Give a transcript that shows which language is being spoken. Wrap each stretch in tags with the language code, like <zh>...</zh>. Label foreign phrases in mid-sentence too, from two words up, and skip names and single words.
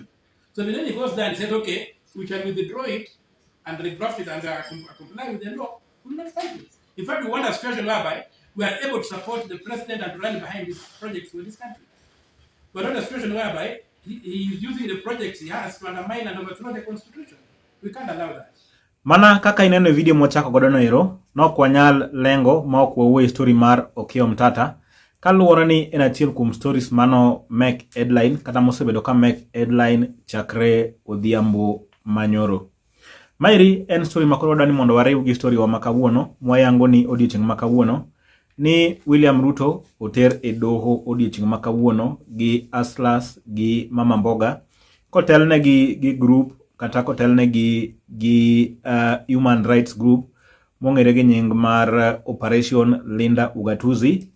<en>So then he goes there and said, okay, we can withdraw it and redraft it and comply with the law. We will not fight it. In fact, we want a situation whereby we are able to support the president and run behind these projects for this country. But not a situation whereby he is using the projects he has to undermine and overthrow the constitution. We can't allow that.</en> <luo>Mana kaka ineno video mochako godo noero, nok wanyal lengo ma ok wawuoye story mar Okiya Omtata, kaluwore ni en achiel kuom stories mano</luo> <en>make headline</en> <luo>kata mosebedo ka</luo> <en>make headline</en> <luo>chakre odhiambo manyoro. Mairi en story makoro wadwani mondo wariw gi story wa makawuono, mwayango ni odiochieng' makawuono, ni William Ruto oter e doho odiochieng' makawuono gi Aslas gi Mama Mboga, kotelne gi group kata kotelne gi</luo> <en>human rights group</en> <luo>mong'ere gi nying mar Operation Linda Ugatuzi.</luo>